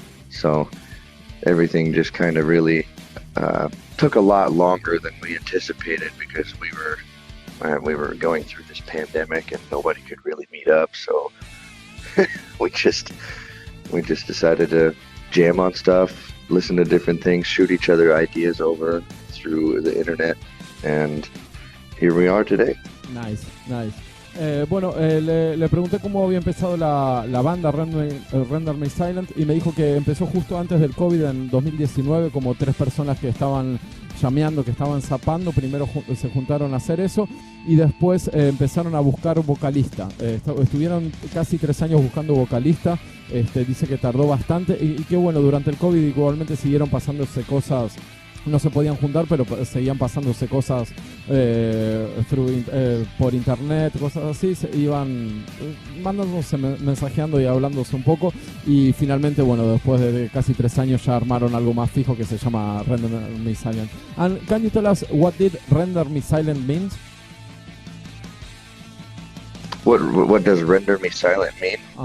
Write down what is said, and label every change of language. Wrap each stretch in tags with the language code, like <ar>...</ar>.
<en>So everything just kind of really took a lot longer than we anticipated, because we were going through this pandemic and nobody could really meet up. So we just decided to jam on stuff, listen to different things, shoot each other ideas over through the internet. And here we are today. Nice.</en> <es>Bueno, le pregunté cómo había empezado la banda Render Me Silent, y me dijo que empezó justo antes del COVID en 2019, como 3 personas que estaban llameando, que estaban zapando. Primero se juntaron a hacer eso y después empezaron a buscar vocalista. Estuvieron casi 3 años buscando vocalista. Dice que tardó bastante y que bueno, durante el COVID igualmente siguieron pasándose cosas. No se podían juntar, pero seguían pasándose cosas por internet, cosas así. Se iban mandándose, mensajeando y hablándose un poco. Y finalmente, bueno, después de casi 3 años ya armaron algo más fijo que se llama Render Me Silent.</es> <en>And can you tell us what did Render Me Silent means? What does render me silent mean?</en>